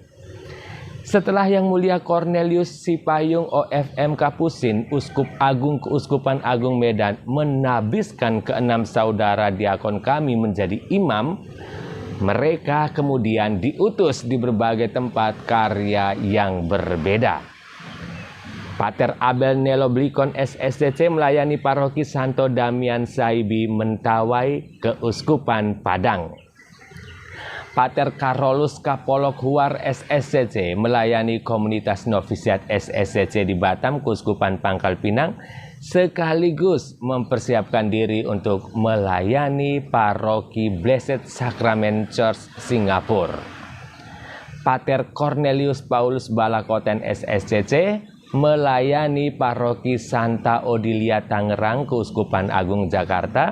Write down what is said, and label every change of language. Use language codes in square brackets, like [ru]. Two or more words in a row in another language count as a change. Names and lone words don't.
[id] Setelah Yang Mulia Cornelius Sipayung OFM Kapusin, Uskup Agung Keuskupan Agung Medan, menabiskan ke-6 saudara diakon kami menjadi imam, mereka kemudian diutus di berbagai tempat karya yang berbeda. Pater Abel Neloblikon SSCC melayani Paroki Santo Damian Saibi Mentawai Keuskupan Padang. Pater Karolus Kapolok Huar SSCC melayani komunitas novisiat SSCC di Batam Keuskupan Pangkal Pinang, sekaligus mempersiapkan diri untuk melayani Paroki Blessed Sacrament Church Singapura. Pater Cornelius Paulus Balakoten SSCC melayani Paroki Santa Odilia Tangerang Keuskupan Agung Jakarta.